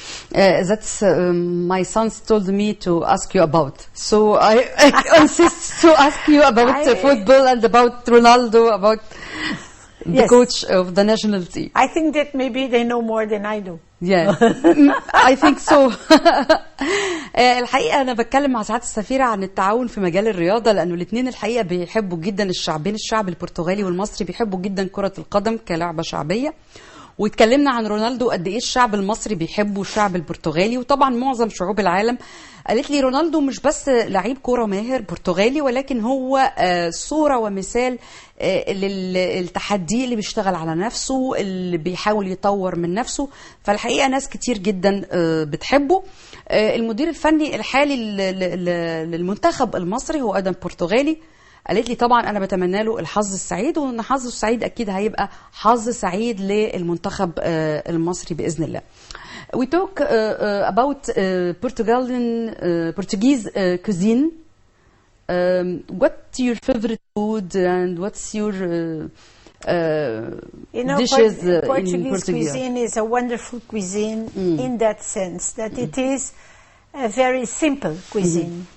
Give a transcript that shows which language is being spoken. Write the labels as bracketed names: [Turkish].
[English] That's my sons told me to ask you about. So I insist to ask you about football and about Ronaldo, about the coach of the national team. I think that maybe they know more than I do. Yeah, I think so. [Arabic] الحقيقة أنا بتكلم مع سعادة السفيرة عن التعاون في مجال الرياضة، لأنه الاثنين الحقيقة بيحبوا جدا الشعبين، الشعب البرتغالي والمصري بيحبوا جدا كرة القدم كلعبة شعبية. واتكلمنا عن رونالدو قد ايه الشعب المصري بيحبه الشعب البرتغالي، وطبعا معظم شعوب العالم. قالت لي رونالدو مش بس لعيب كرة ماهر برتغالي، ولكن هو صورة ومثال للتحدي اللي بيشتغل على نفسه، اللي بيحاول يطور من نفسه. فالحقيقة ناس كتير جدا بتحبه. المدير الفني الحالي للمنتخب المصري هو أيضا برتغالي. قالت لي طبعا أنا بتمنى له الحظ السعيد، وأن حظه السعيد أكيد هيبقى حظ سعيد للمنتخب المصري بإذن الله. [English] We talk about Portuguese cuisine. What's your favorite food and what's your dishes Portuguese cuisine is a wonderful cuisine in that sense that it is a very simple cuisine.